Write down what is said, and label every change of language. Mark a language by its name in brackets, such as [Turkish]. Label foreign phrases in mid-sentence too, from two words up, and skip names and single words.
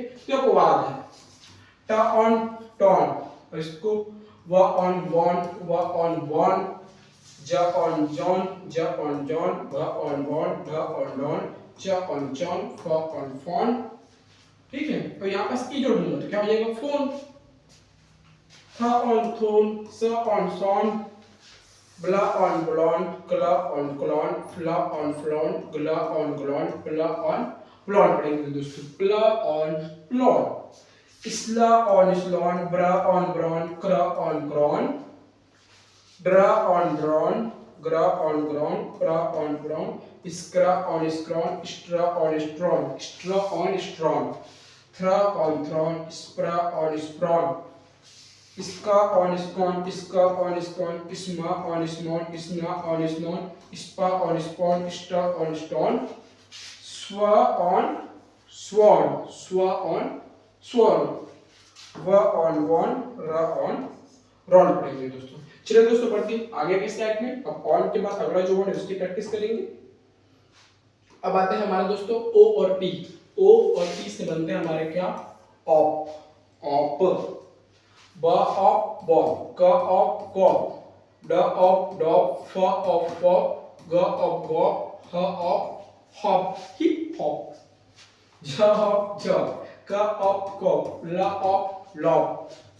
[Hindi] तो अपवाद है ट ऑन टॉन, और इसको व ऑन वॉन, व ऑन वॉन, ज ऑन जॉन, ज ऑन जॉन, भ ऑन वॉन, ढ ऑन डॉन, च ऑन जॉन, फ ऑन फॉन, ठीक है। तो यहाँ पर की जोड़ दूंगा तो क्या हो जाएगा फोन। थ ऑन थोन, स ऑन सॉन, ब्ला ऑन ब्लॉन, क्ला ऑन क्लॉन, फ्ला ऑन फ्लॉन, ग्ला ऑन ग्लॉन, प्ला ऑन प्लॉन पढ़ेंगे दोस्तों, प्ला ऑन प्लॉन, इसला ऑन इस्लॉन, ब्रा ऑन ब्रॉन, क्रा ऑन क्रॉन, ड्रा ऑन ड्रॉन, ग्रा ऑन ग्रॉन, प्रा ऑन ब्रॉन, स्क्रा ऑन स्क्रॉन, स्ट्रा ऑन स्ट्रॉन, स्ट्रा ऑन स्ट्रॉन, थ्रा ऑन थ्रॉन, स्प्रा ऑन स्प्रॉन, इसका ऑन स्कॉन, इसका ऑन स्कॉन, इसमा ऑन स्मॉन, इसना ऑन स्नॉन, स्पा ऑन स्पॉन, स्टा ऑन स्टॉन, स्व ऑन स्वॉन, स्व ऑन स्वॉन, व ऑन वॉन, र ऑन रॉन पढ़ेंगे दोस्तों। चलिए दोस्तों पढ़ते हैं आगे के स्लाइड में। अब ऑन के बाद अगला जो वर्ड है उसकी प्रैक्टिस करेंगे। अब आते हैं हमारे दोस्तों ओ और पी। ओ और पी से बनते हैं हमारे क्या ऑप, ऑप, ब ऑफ बॉब, क ऑफ कॉप, ड ऑफ डॉग, फ ऑफ फॉप, ग ऑफ गॉप, ह ऑफ हॉप [English] hip hop, [Hindi] ज ऑफ जॉब, क ऑफ कॉप, ल ऑफ लॉप,